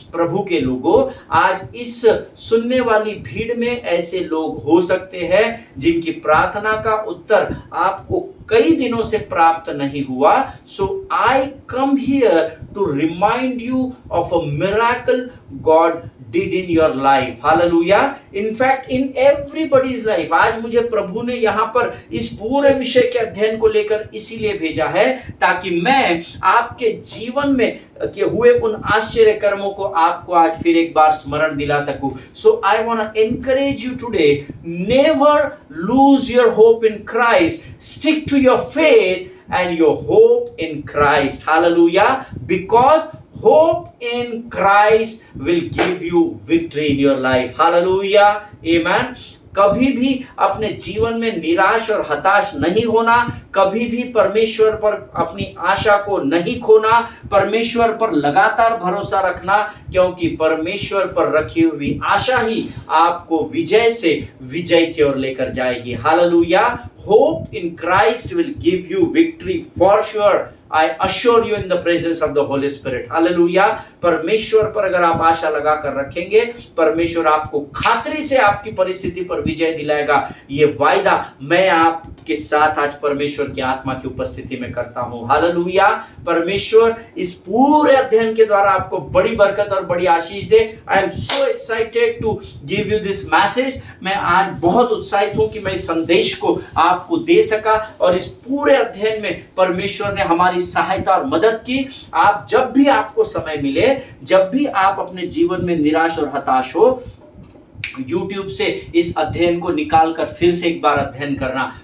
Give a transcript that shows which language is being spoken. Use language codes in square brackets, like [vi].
[hi] प्रभु के लोगों, आज इस सुनने वाली भीड़ में ऐसे लोग हो सकते हैं जिनकी प्रार्थना का उत्तर आपको कई दिनों से प्राप्त नहीं हुआ। [en] So I come here to remind you of a miracle God did in your life. Hallelujah. In fact, in everybody's life. [hi] आज मुझे प्रभु ने यहाँ पर इस पूरे विषय के अध्ययन को लेकर इसीलिए भेजा है ताकि मैं आपके जीवन में के हुए उन आश्चर्य कर्मों को आपको आज फिर एक बार स्मरण दिला सकूं। [en] So I want to encourage you today, never lose your hope in Christ. Stick to your faith and your hope in Christ. Hallelujah. Because hope in Christ will give you victory in your life. Hallelujah. Amen. [hi] कभी भी अपने जीवन में निराश और हताश नहीं होना, कभी भी परमेश्वर पर अपनी आशा को नहीं खोना, परमेश्वर पर लगातार भरोसा रखना, क्योंकि परमेश्वर पर रखी हुई आशा ही आपको विजय से विजय की ओर लेकर जाएगी। Hallelujah. [en] Hope in Christ will give you victory for sure. I assure you in the presence of the Holy Spirit. Hallelujah. [hi] परमेश्वर पर अगर आप आशा लगा कर रखेंगे, परमेश्वर आपको खातरी से आपकी परिस्थिति पर विजय दिलाएगा। ये वायदा मैं आपके साथ आज परमेश्वर की आत्मा की उपस्थिति में करता हूँ। हालेलुया। परमेश्वर इस पूरे अध्ययन के द्वारा आपको बड़ी बरकत और बड़ी आशीष दे। [en] I am so excited to give you this message. [hi] मैं आज बहुत उत्साहित हूँ कि मैं इस संदेश को आपको दे सका और इस पूरे अध्ययन में परमेश्वर ने हमारी सहायता और मदद की। आप जब भी आपको समय मिले, जब भी आप अपने जीवन में निराश और हताश हो, YouTube से इस अध्ययन को निकाल कर फिर से एक बार अध्ययन करना।